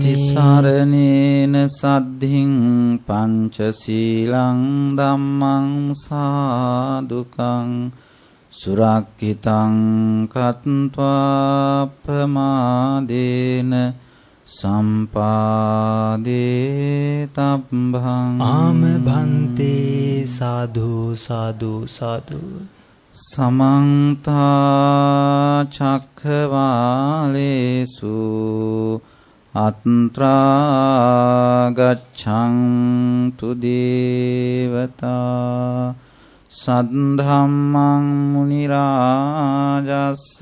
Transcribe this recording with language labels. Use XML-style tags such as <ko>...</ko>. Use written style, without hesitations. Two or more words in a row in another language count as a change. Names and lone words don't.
<pi>තිසරණේන සද්ධින් පංචශීලං ධම්මං සාදුකං සුරක්ඛිතං කତ୍වා ප්‍රමාදේන සම්පාදේ තබ්බං. ආම භන්තේ සාදු සාදු සාදු. සමන්ත චක්ඛවාලේසු අත්‍රා ගච්ඡන්තු දේවතා සද්ධම්මං මුනි රාජස්ස</pi>